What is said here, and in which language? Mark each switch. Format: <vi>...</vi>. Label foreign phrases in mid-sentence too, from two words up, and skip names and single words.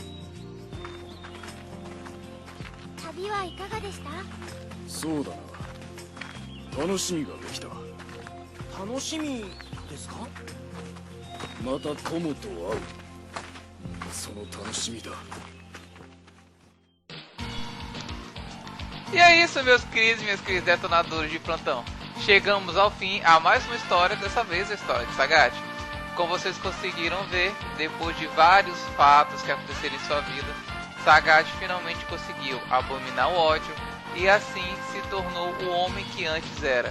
<ja>旅はいかがでした？そうだな。楽しみができた。楽しみですか？また友と会う。その楽しみだ。</ja> <pt>E é isso, meus queridos e minhas queridas detonadores de plantão. Chegamos ao fim a mais uma história, dessa vez a história de Sagat. Como vocês conseguiram ver, depois de vários fatos que aconteceram em sua vida, Sagat finalmente conseguiu abominar o ódio e assim se tornou o homem que antes era.</pt>